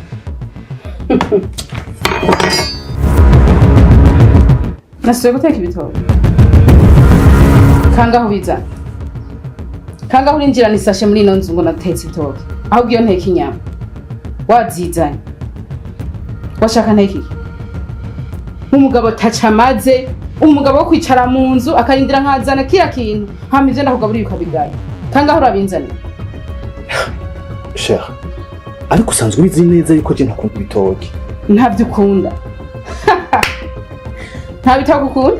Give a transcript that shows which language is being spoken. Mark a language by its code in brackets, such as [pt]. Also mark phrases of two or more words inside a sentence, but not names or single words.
[rn] Nasubiye guteka ibitoki. Kangaho biza. Kangaho urinjirana isashe muri ino nzu ngo natetse ibitoki. Aho giyo nteka inyama. Wazizanye. Washaka nteka iki? Umugabo tacamaze, umugabo wo kwicara mu nzu akarindira nkazana kira kintu. Hama ivyo ndakugaburira ukabigaya. Kangaho urabinzanira. Cher. Ariko usanzwe ubizi neza yuko je ntakunda ibitoki. Ntavyo ukunda. Nta bitako ukunda?